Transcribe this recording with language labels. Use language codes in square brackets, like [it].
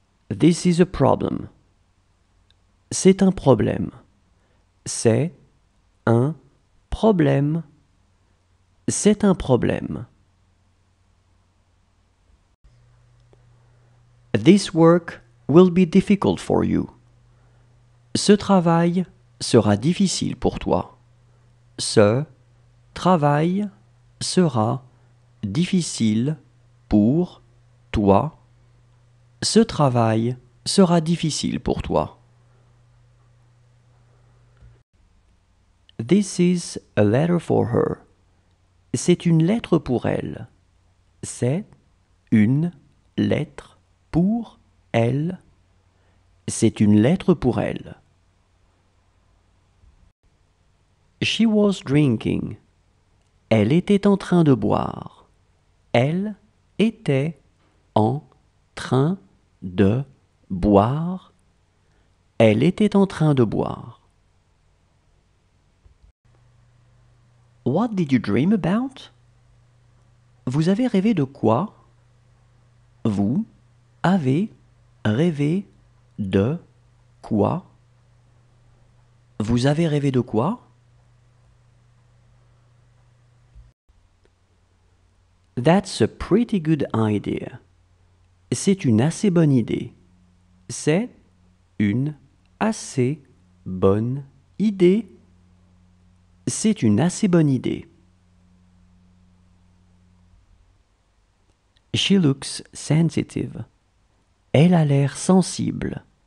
[en] This is a problem. [fr] C'est un problème. C'est un problème. C'est un problème. [en] This work will be difficult for you. [fr] Ce travail sera difficile pour toi. Ce travail sera difficile pour toi. Ce travail sera difficile pour toi. [en] This is a letter for her. [fr] C'est une lettre pour elle. C'est une lettre pour elle. C'est une lettre pour elle. [en] She was drinking. [fr] Elle était en train de boire. Elle était en train de boire. Elle était en train de boire. [en] What did you dream about? [fr] Vous avez rêvé de quoi? Vous avez rêvé de quoi? Vous avez rêvé de quoi? [en] That's a pretty good idea. [fr] C'est une assez bonne idée. C'est une assez bonne idée. C'est une assez bonne idée. [en] She looks sensitive. [fr] Elle a l'air sensible.